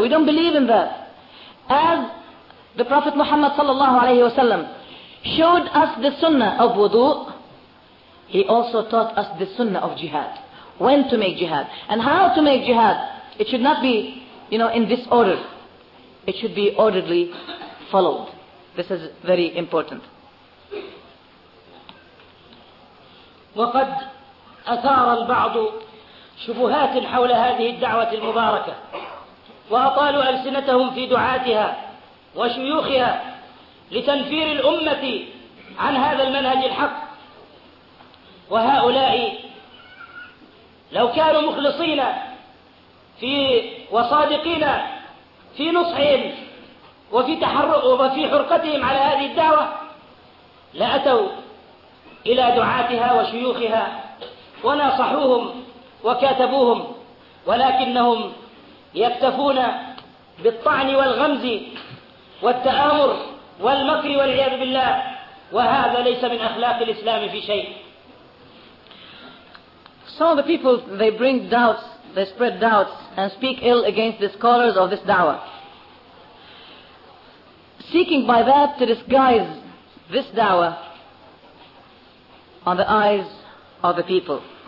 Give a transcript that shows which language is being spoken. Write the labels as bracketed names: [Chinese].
[English] We don't believe in that. As the Prophet Muhammad sallallahu alayhi wasallam showed us the sunnah of wudu, he also taught us the sunnah of jihad. When to make jihad and how to make jihad. It should not be, you know, in disorder. It should be orderly followed. This is very important. [Arabic] وقد أثار البعض شبهات حول هذه الدعوة المباركة وأطالوا ألسنتهم في دعاتها وشيوخها لتنفير الأمة عن هذا المنهج الحق. وهؤلاء لو كانوا مخلصين في وصادقين في نصحهم وفي تحرق وفي حرقتهم على هذه الدعوة لأتوا إلى دعاتها وشيوخها وناصحوهم وكاتبوهم، ولكنهم يكتفون بالطعن والغمز والتآمر والمكر والعياذ بالله، وهذا ليس من أخلاق الإسلام في شيء. [English] So the people, they bring doubts, they spread doubts and speak ill against the scholars of this da'wah, seeking by that to disguise this da'wah on the eyes of the people.